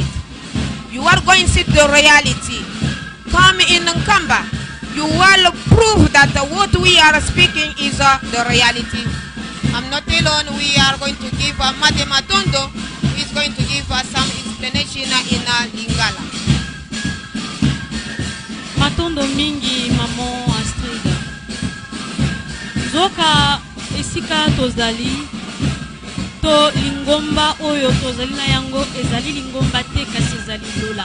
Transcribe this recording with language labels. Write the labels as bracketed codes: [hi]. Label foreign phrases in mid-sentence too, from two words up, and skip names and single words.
[en] You are going to see the reality. Come in Nkamba. You will prove that what we are speaking is the reality. I'm not alone. We are going to give Mate Matondo, who is going to give us some explanation in Lingala. [ln] Matondo mingi Maman Astrid. Zoka esika tozali to lingomba oyo tozali na yango ezali lingomba te kasi ezali lola.